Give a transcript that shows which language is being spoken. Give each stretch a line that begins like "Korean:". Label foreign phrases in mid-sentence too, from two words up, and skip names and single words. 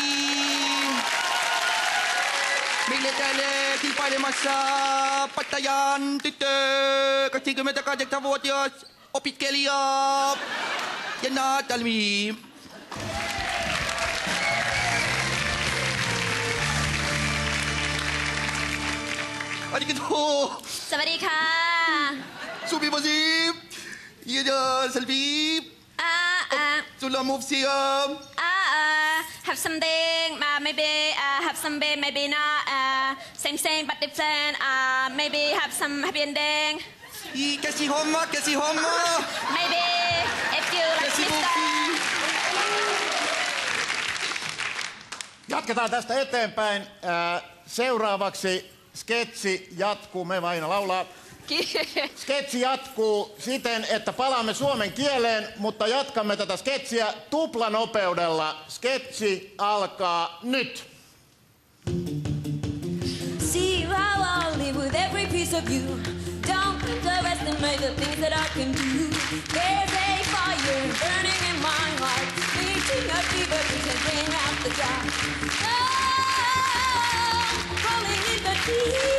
Finnish: Meillä täällä kilpailemassa Pattajan tyttö, 28-vuotias opiskelija Jenna Talmi.
Japanese: Arigato.
Thai: สวัสดีค่ะ
English: Sumimasen. Yeah, selfie. Sulam Mufsiam. Have something, maybe have some beer, maybe not. Same but different. Maybe have some happy ending.
Finnish: Käsi homma.
English: Maybe if you like
Finnish: Käsi Mr. Mufsi. Jatketaan tästä eteenpäin. Seuraavaksi sketsi jatkuu. Me Vaina laulaa. Sketsi jatkuu siten, että palaamme suomen kieleen, mutta jatkamme tätä sketsiä tuplanopeudella. Sketsi alkaa nyt.
English: See how I'll live with every piece of you. Don't underestimate the things that I can do. There's a fire burning in my heart, reaching a fever pitch and bring out the dark. Oh, rolling in the deep.